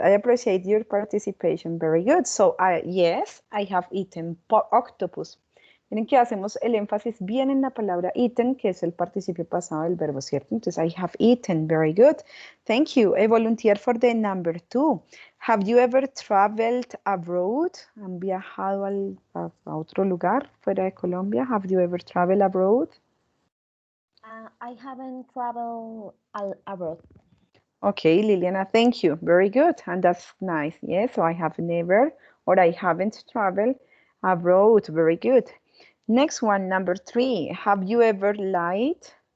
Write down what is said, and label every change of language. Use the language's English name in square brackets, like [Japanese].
[English] I appreciate your participation. Very good. So, yes, I have eaten octopus. [Spanish] Miren que hacemos el énfasis bien en la palabra eaten, que es el participio pasado del verbo, ¿cierto? [English] Entonces, I have eaten. Very good. Thank you. A volunteer for the number 2. Have you ever traveled abroad? [Spanish] ¿Han viajado a otro lugar fuera de Colombia? [English] Have you ever traveled abroad? I haven't traveled abroad. Okay, Liliana, thank you. Very good. And that's nice. Yes, so I have never or I haven't traveled abroad. Very good. Next one, number 3. Have you ever lied?